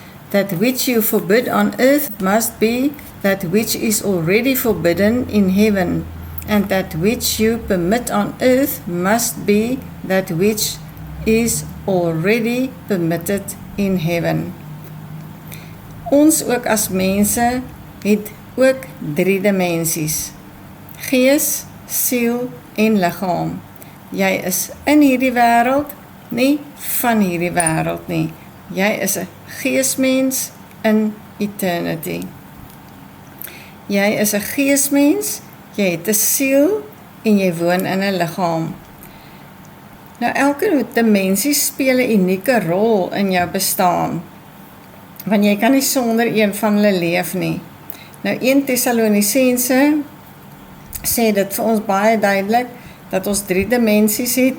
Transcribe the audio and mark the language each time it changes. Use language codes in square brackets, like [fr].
[en] That which you forbid on earth must be that which is already forbidden in heaven, and that which you permit on earth must be that which is already permitted in heaven. [af] Ons ook as mense het ook 3 dimensies: gees, siel en liggaam. Jy is in hierdie wêreld, nie van hierdie wêreld nie. Jy is 'n geesmens in [en] eternity. [af] Jy is 'n geesmens, jy het 'n siel en jy woon in 'n liggaam. Nou elke dimensie speel 'n unieke rol in jou bestaan, want jy kan nie sonder een van hulle leef nie. Nou 1 Tessalonisense sê dit vir ons baie duidelik, dat ons 3 dimensies het.